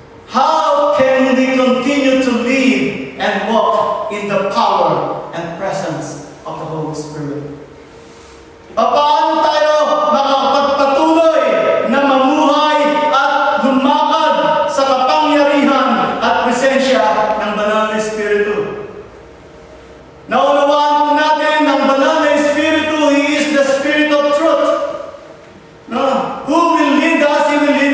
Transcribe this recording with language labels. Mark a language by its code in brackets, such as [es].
[en] How can we continue to live and walk in the power and presence of the Holy Spirit? [tl] Paano tayo makapagpatuloy na mamuhay at lumakad sa kapangyarihan at presensya ng Banal na Espiritu? Naunawaan po natin ang Banal na Espiritu, [en] He is the Spirit of truth. Who will lead us? He will